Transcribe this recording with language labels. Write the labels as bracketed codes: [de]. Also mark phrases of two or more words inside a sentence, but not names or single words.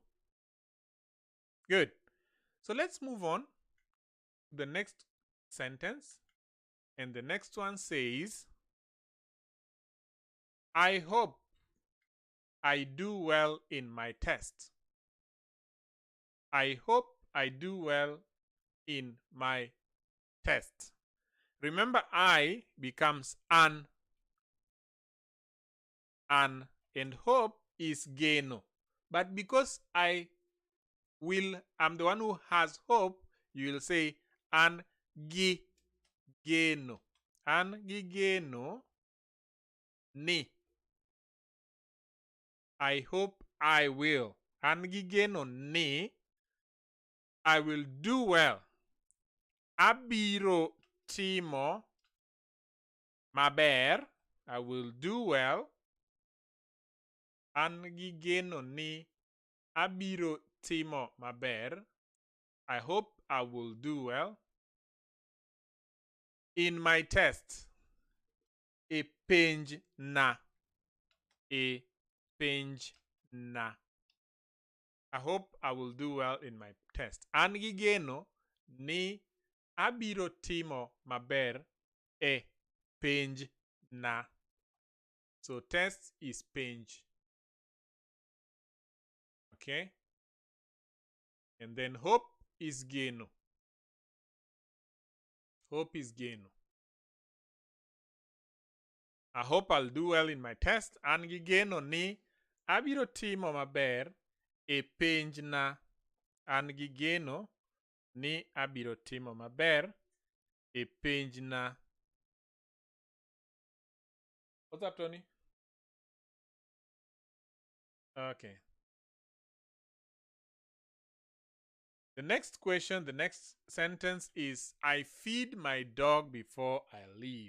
[en] Good. So let's move on to the next sentence. And the next one says, I hope I do well in my test. I hope I do well in my test. Remember, I becomes an, and hope is geno. But because I'm the one who has hope, you will say [luo] an geno. An geno ni. [en] I hope I will. [luo] An gigeno ni. [en] I will do well. [luo] Abiro timo maber. [en] I will do well. [luo] An gigeno ni. Abiro timo maber. [en] I hope I will do well. In my test. [luo] E penj na. E penj na. [en] I hope I will do well in my test. [luo] An gigeno ni abiro timo maber e penj na. [en] So test is penj. Okay? And then hope is geno. Hope is geno. I hope I'll do well in my test. [luo] An gigeno ni abiro timo maber e penj na. An gigeno ni abiro timo maber e penj na. [en] What's up, Tony? Okay. The next question, the next sentence is, I feed my dog before I leave.